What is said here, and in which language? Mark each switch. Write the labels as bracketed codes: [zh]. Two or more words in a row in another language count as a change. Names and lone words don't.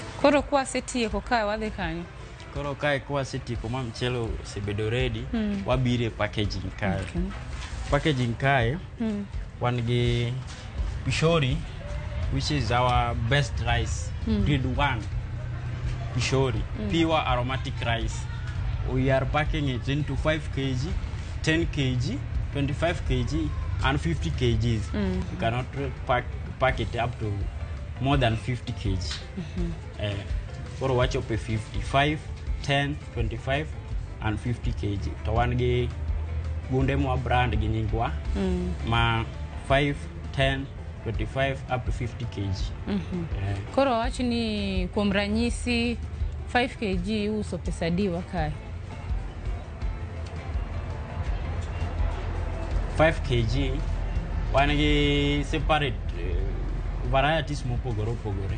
[luo] Koro kwa seti ko kae wadhi kanyo. Koro kae kwa seti ko ma mchele osebedo ready, wabire packaging kae. Packaging kae wan gi Pishori, [en] which is our best rice, grade 1 Pishori, pure aromatic rice. We are packing it into 5 kg, 10 kg, 25 kg and 50 kgs. You cannot pack it up to more than 50 kg. [luo] Koro wacho pe 55, 10, 25 and 50 kg. To wan gi gunde mwa brand gi nyingwa ma 5, 10, 25 [en] up to [luo] 50 kg. Koro wacho ni kuom ranyisi 5 kg uso pesa diwa kae. 5 kg wan gi [en] separate varieties [luo] mopogore opogore.